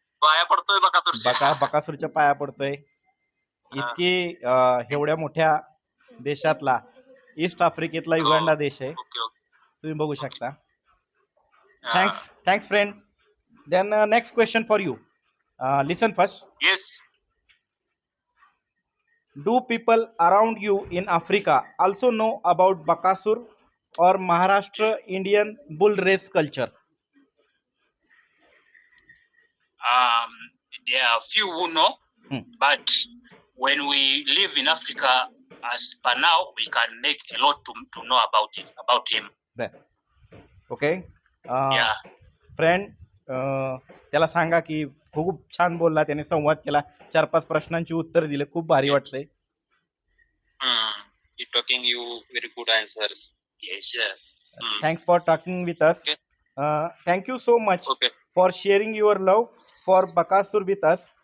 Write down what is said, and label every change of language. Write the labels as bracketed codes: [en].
[mr] पाया पडतोय Bakasro. बकासूरच्या पाया पडतोय. इतकी एवढ्या मोठ्या देशातला ईस्ट आफ्रिकेतला युगांडा देश आहे. तुम्ही बघू शकता. [en] Thanks friend. Then next question for you. Listen first. Yes. Do people around you in Africa also know about Bakasur or Maharashtra Indian bull race culture? There are few who know, but when we live in Africa, as per now, we can make a lot to know about him. Okay. Yeah. [mr] Friend त्याला सांगा की खूप छान बोलला, त्याने संवाद केला, 4-5 प्रश्नांची उत्तर दिले, खूप भारी वाटतंय. [en] You're talking you very good answers. Yes. Thanks for talking with us. Okay. Thank you so much for sharing your love for Bakasur with us.